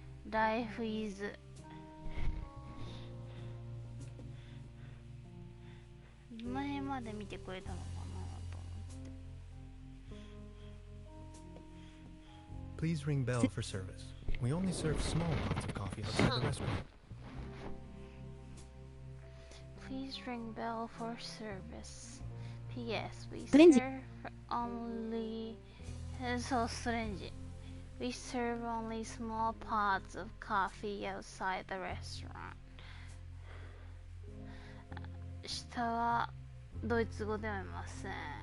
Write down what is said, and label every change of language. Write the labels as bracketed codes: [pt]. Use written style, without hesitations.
[en] Life is [ja] どの辺まで見てくれたのかなと思って。 [en] Please ring bell for service. We only serve small pots of coffee outside the restaurant. Please ring bell for service. P.S. We [ja] ストレンジ。 [en] serve only [ja] そうストレンジ [en] We serve only small pots of coffee outside the restaurant. [ja] 下はドイツ語では読めません。